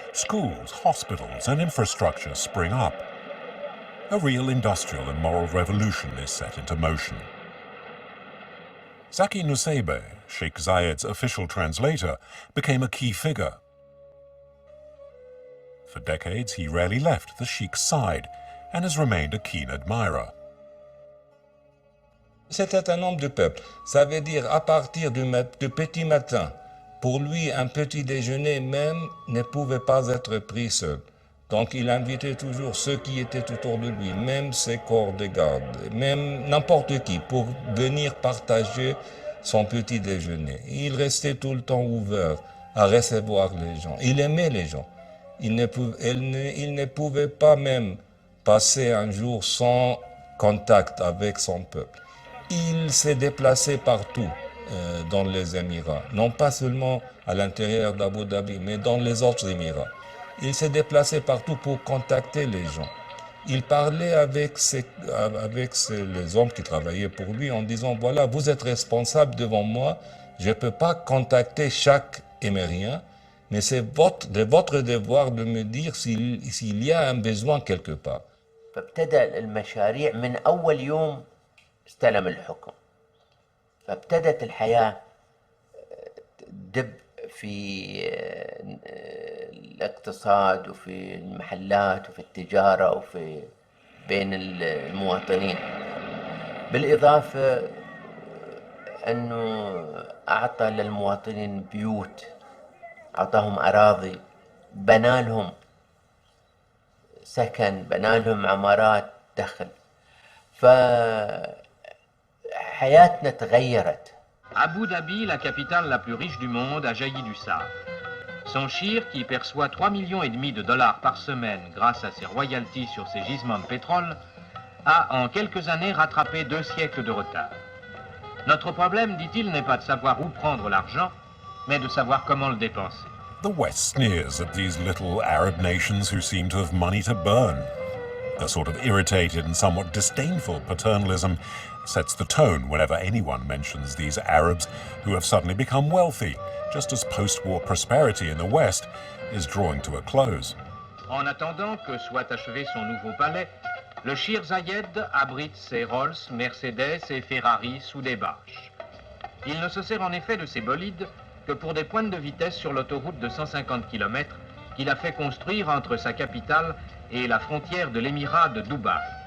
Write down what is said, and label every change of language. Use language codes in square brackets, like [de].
[en] Schools, hospitals, and infrastructure spring up. A real industrial and moral revolution is set into motion. Zaki Nusseibeh, Sheikh Zayed's official translator, became a key figure. For decades, he rarely left the Sheikh's side and has remained a keen admirer. [fr] C'était un homme de peuple. Ça veut dire à partir du petit matin, pour lui, un petit déjeuner même ne pouvait pas être pris seul. Donc il invitait toujours ceux qui étaient autour de lui, même ses corps de garde, même n'importe qui, pour venir partager son petit déjeuner. Il restait tout le temps ouvert à recevoir les gens. Il aimait les gens. Il ne pouvait pas même passer un jour sans contact avec son peuple. Il s'est déplacé partout dans les Émirats, non pas seulement à l'intérieur d'Abu Dhabi, mais dans les autres Émirats. Il s'est déplacé partout pour contacter les gens. Il parlait avec les hommes qui travaillaient pour lui en disant, voilà, vous êtes responsable devant moi, je ne peux pas contacter chaque Émirien, mais c'est de votre devoir de me dire s'il y a un besoin quelque part. [ar] فابتدأ المشاريع من أول يوم استلم الحكم. فابتدت الحياة دب في الاقتصاد وفي المحلات وفي التجارة وفي بين المواطنين. بالإضافة أنه أعطى للمواطنين بيوت أعطاهم أراضي، بنى لهم سكن، بنى لهم عمارات دخل، فحياتنا تغيرت. [fr] Abu Dhabi, la capitale la plus riche du monde, a jailli du sable. Son shir, qui perçoit 3,5 millions de dollars par semaine grâce à ses royalties sur ses gisements de pétrole, a en quelques années rattrapé 2 siècles de retard. Notre problème, dit-il, n'est pas de savoir où prendre l'argent, mais de savoir comment le dépenser. [en] The West sneers at these little Arab nations who seem to have money to burn. A sort of irritated and somewhat disdainful paternalism sets the tone whenever anyone mentions these Arabs who have suddenly become wealthy, just as post-war prosperity in the West is drawing to a close. [fr] En attendant que soit achevé son nouveau palais, le Sheikh Zayed abrite ses Rolls, Mercedes et Ferrari sous des bâches. Il ne se sert en effet de ces bolides que pour des pointes de vitesse sur l'autoroute de 150 km qu'il a fait construire entre sa capitale et la frontière de l'émirat de Dubaï.